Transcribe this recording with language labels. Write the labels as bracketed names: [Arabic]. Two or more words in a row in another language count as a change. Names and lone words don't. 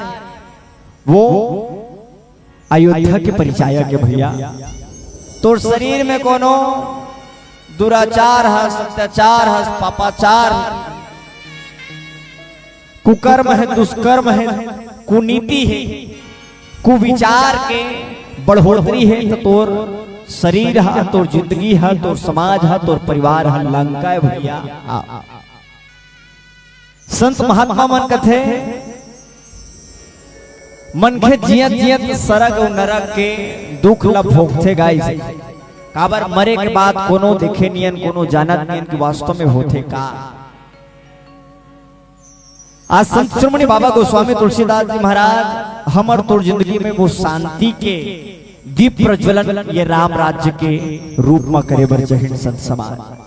[Chhattisgarhi] वो अयोध्या के परिचायक है भैया। तो शरीर में कोनो दुराचार है सत्याचार है पापाचार कुकर्म है दुष्कर्म है कुनीति है कुविचार के बढ़ोतरी है तो तोर शरीर है तोर जिंदगी है तोर समाज है तोर परिवार है लंका है भैया। संत महात्मा मन कथे मन के जियत जियत सरग और नरक के दुख ला भोगते गाइस काबर मरे के बाद कोनो देखे नियन कोनो जानत नियन की वास्तव में होते का। आज संत शिरोमणि बाबा गोस्वामी तुलसीदास जी महाराज हमर तोर जिंदगी में वो शांति के दीप प्रज्वलन ये राम राज्य के रूप में करे बर जहिन संत समाज।